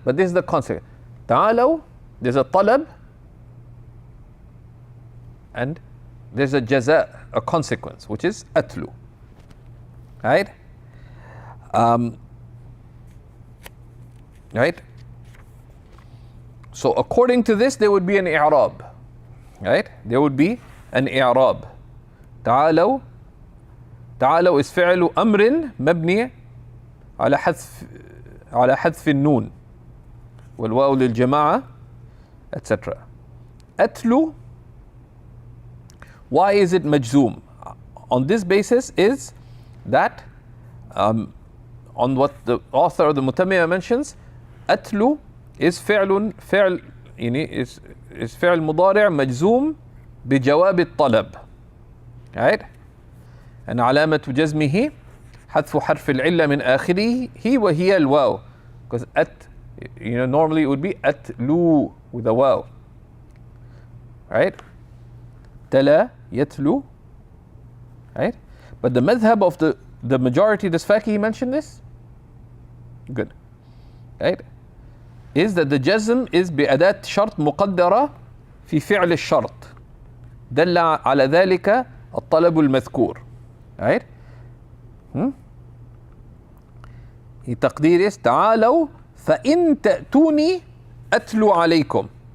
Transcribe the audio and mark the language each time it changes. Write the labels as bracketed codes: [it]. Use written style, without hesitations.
[en] But this is the consequence. [ar] تعالوا, [en] there's a talab, and there's a jaza, a consequence, which is atlu. Right? Right? So according to this, there would be an i'rab. Right? There would be an i'rab. [ar] تعالوا. تعالوا [en] is [ar] فعل أمر مبني على حذف النون والواو للجماعة, [en] etc. [ar] أتلو. [en] Why is it majzoom? On this basis is that on what the author of the Mutammima mentions, [ar] أتلو [en] is [ar] فعل is فعل مضارع مجزوم بجواب الطلب. [en] Right? and [ar] علامة جزمه حذف حرف العلة من آخره وهي الواو, [en] because normally it would be أتلو with a waw. Right? [ar] تلا يتلو. [en] Right? But the madhab of the majority, does Faki mention this? Good. Right? Is that the jazm is [ar] بأداة شرط مقدرة في فعل الشرط دل على ذلك الطلب المذكور. [en] Right? [ar] تقدير تعالوا فإن تأتوني أتلو عليكم.